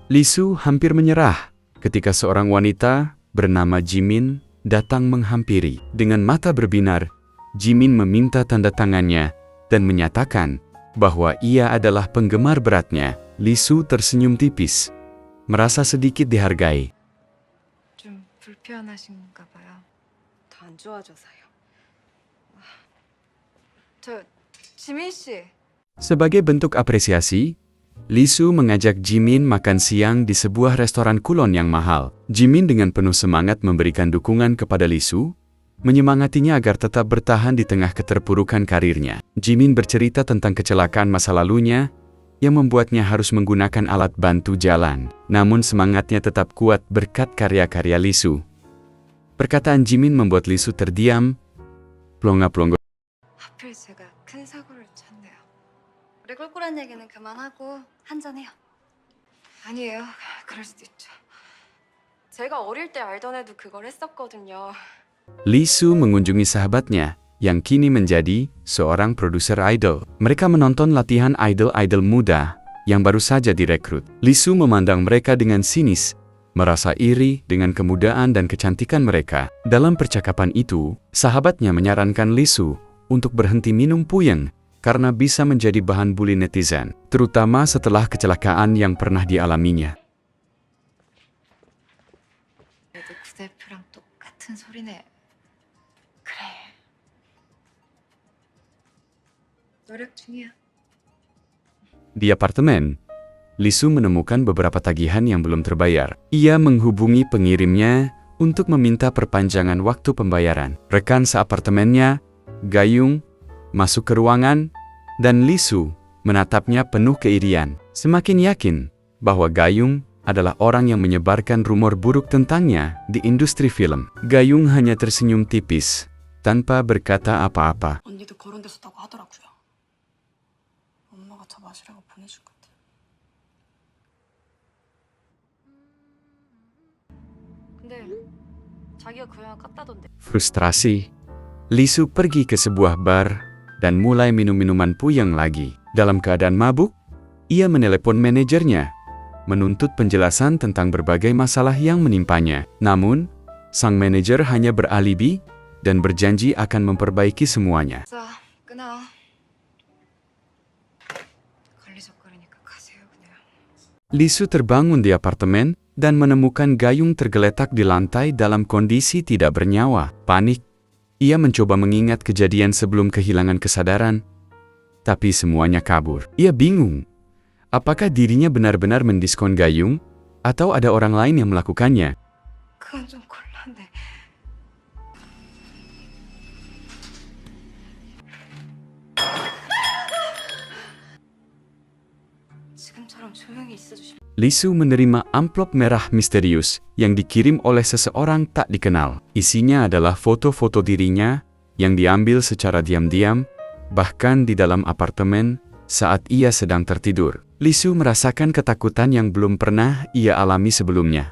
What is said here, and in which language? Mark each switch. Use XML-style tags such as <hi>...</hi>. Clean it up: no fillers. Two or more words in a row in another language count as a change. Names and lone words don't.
<id>Lisu hampir menyerah ketika seorang wanita bernama Jimin datang menghampiri. Dengan mata berbinar, Jimin meminta tanda tangannya dan menyatakan bahwa ia adalah penggemar beratnya. Lisu tersenyum tipis, merasa sedikit dihargai.</id> <ko>좀 불편하신가 봐요. 더 안 좋아져서요. 지민 씨.</ko> <id>Sebagai bentuk apresiasi, Lisu mengajak Jimin makan siang di sebuah restoran kulon yang mahal. Jimin dengan penuh semangat memberikan dukungan kepada Lisu, menyemangatinya agar tetap bertahan di tengah keterpurukan karirnya. Jimin bercerita tentang kecelakaan masa lalunya yang membuatnya harus menggunakan alat bantu jalan. Namun semangatnya tetap kuat berkat karya-karya Lisu. Perkataan Jimin membuat Lisu terdiam, plonga-plongo.</id> <ko>하필 제가 큰 사고를 쳤네요. 우리 꿀꿀한 얘기는 그만하고 한잔해요. 아니에요. 그럴 수도 있죠. 제가 어릴 때 알던 애도 그걸 했었거든요.</ko> <id>Lisu mengunjungi sahabatnya yang kini menjadi seorang produser idol. Mereka menonton latihan idol-idol muda yang baru saja direkrut. Lisu memandang mereka dengan sinis, merasa iri dengan kemudaan dan kecantikan mereka. Dalam percakapan itu, sahabatnya menyarankan Lisu untuk berhenti minum puyeng karena bisa menjadi bahan buli netizen, terutama setelah kecelakaan yang pernah dialaminya.</id> <ko>그래도 구대표랑 똑같은 소리네. 그래. 노력 중이야.</ko> <id>Di apartemen, Lisu menemukan beberapa tagihan yang belum terbayar. Ia menghubungi pengirimnya untuk meminta perpanjangan waktu pembayaran. Rekan seapartemennya, Gayung, masuk ke ruangan, dan Lisu menatapnya penuh keirian. Semakin yakin bahwa Gayung adalah orang yang menyebarkan rumor buruk tentangnya di industri film. Gayung hanya tersenyum tipis, tanpa berkata apa-apa.</id> <ko>언니도 거론됐었다고 하더라고요. 엄마가 저 마시라고 보내준 것 같아요. 근데 자기가 그 영화 깠다던데.</ko> <id>Frustrasi, Lisu pergi ke sebuah bar dan mulai minum minuman puyeng lagi. Dalam keadaan mabuk, ia menelepon manajernya, menuntut penjelasan tentang berbagai masalah yang menimpanya. Namun, sang manajer hanya beralibi dan berjanji akan memperbaiki semuanya.</id> <ko>자, 끊어. 걸리적거리니까 가세요 그냥.</ko> <id>Lisu terbangun di apartemen dan menemukan Gayung tergeletak di lantai dalam kondisi tidak bernyawa. Panik, ia mencoba mengingat kejadian sebelum kehilangan kesadaran, tapi semuanya kabur. Ia bingung, apakah dirinya benar-benar mendiskon Gayung atau ada orang lain yang melakukannya.</id> <ko>그건 좀 곤란해. 지금처럼 조용히 있어주실.</ko> <id>Lee Soo menerima amplop merah misterius yang dikirim oleh seseorang tak dikenal. Isinya adalah foto-foto dirinya yang diambil secara diam-diam, bahkan di dalam apartemen saat ia sedang tertidur. Lee Soo merasakan ketakutan yang belum pernah ia alami sebelumnya.</id>